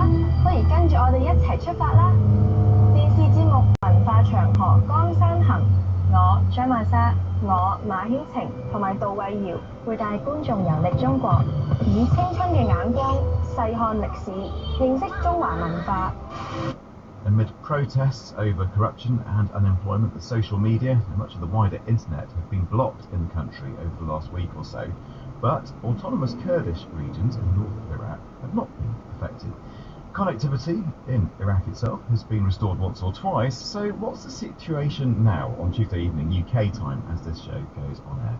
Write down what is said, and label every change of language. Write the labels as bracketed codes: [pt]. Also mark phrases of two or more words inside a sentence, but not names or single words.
[yue] 不如跟住我哋一齊出發啦！電視節目《文化長河江山行》，我張曼莎、我馬曉晴同埋杜慧瑤會帶觀眾遊歷中國，以青春嘅眼光細看歷史，認識中華文化。 [en] Amid protests over corruption and unemployment, the social media and much of the wider internet have been blocked in the country over the last week or so. But autonomous Kurdish regions in north of Iraq have not been affected. Connectivity in Iraq itself has been restored once or twice, so what's the situation now on Tuesday evening UK time as this show goes on air?